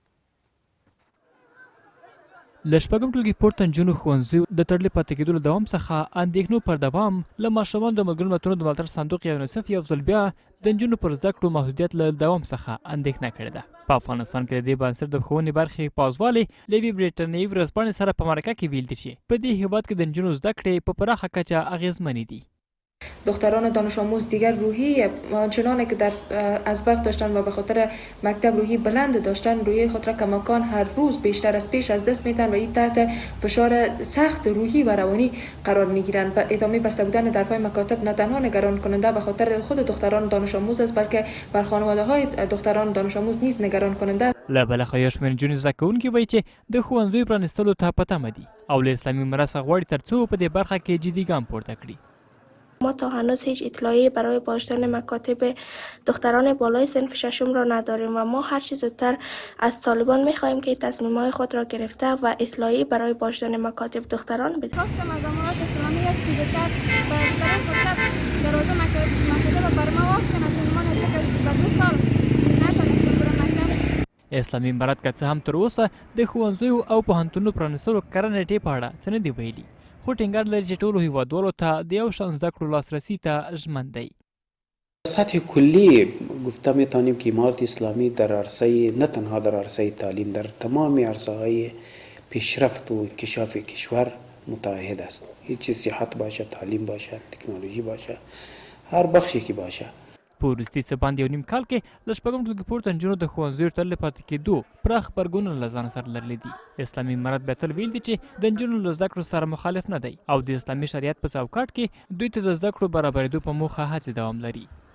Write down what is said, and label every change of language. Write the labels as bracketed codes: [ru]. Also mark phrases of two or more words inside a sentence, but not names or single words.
[ps] له شپږم ټولګي پورته نجونو ښوونځیو د تړلې پاتې کېدو له دوام څخه اندېښنو پر دوام له ماشومانو د ملګرو ملتونو د ملاتړ صندوق یا یونیسف یو ځل بیا د نجونو پر زده کړو محدودیت له دوام څخه اندېښنه کړې ده. په افغانستان کې د دې بنسټ د ښوونې برخې پازوالې له یوې برټانیې ورځپاڼې سره په مرکه کې ویل دي چې په دې هېواد کې د نجونو زده کړې په پراخه کچه اغېزمنې دي. [fa] دختران دانش آموز دیگر روحی آنچنانی که از وقت داشتن و به خاطر مکتب روحی بلند داشتن روحی خود را کماکان هر روز بیشتر از پیش از دست میتن و این تحت فشار سخت روحی و روانی قرار میگیرن. و ادامه بسته بودن درهای مکاتب نه تنها نگران کننده به خاطر خود دختران دانش آموز است بلکه بر خانواده های دختران دانش آموز نیز نگران کننده. [ps] له بله خوا یو شمېر نجونې زده کوونکي وایي چې د ښوونځیو پرانیستلو ته په تمه دي او له اسلامي امارت څخه غواړي تر څو په دې برخه کې جدي ګام پورته کړي. [fa] ما تا هنوز هیچ اطلاعی برای بازداشتن مکاتب دختران بالای صنف ششم را نداریم و ما هر چه زودتر از طالبان می‌خواهیم که تصمیم‌های خود را گرفته و اطلاعی برای بازداشتن مکاتب دختران بدهد. خواستم از امارات اسلامی است که زودتر برای فرصت دروازه مکاتب بر ما باز کنه چون ما نزدیک به 2 سال نتونستیم برای مکتب. [ps] اسلامي امارت که څه هم تر اوسه د ښوونځیو او پوهنتونونو پرانیستلو کره نیټې په اړه څه نه دي ویلي، خو ټینګار لري چې ټولو هیوادوالو ته د یو شان زده کړو لاسرسی ته ژمن دی. [fa] سطح کلی گفته میتونیم که امارت اسلامی در عرصه نه تنها در عرصه تعلیم در تمام عرصه های پیشرفت و انکشاف کشور متعهد است. هیچ صحت باشه، تعلیم باشه، تکنولوژی باشه، هر بخشی که باشه. [ps] په وروستي څه باندې یو نیم کال کې له شپږم ټولګي پورته نجونو د ښوونځیو تړلې پاتې کېدو پراخ غبرګونونه له ځانه سره لرلي دي. اسلامي امارت بیا تل ویل دي چې د نجونو له زده کړو سره مخالف نه دی او د اسلامي شریعت په چوکاټ کې دوی ته د زده کړو برابرېدو په موخه هڅې دوام لري.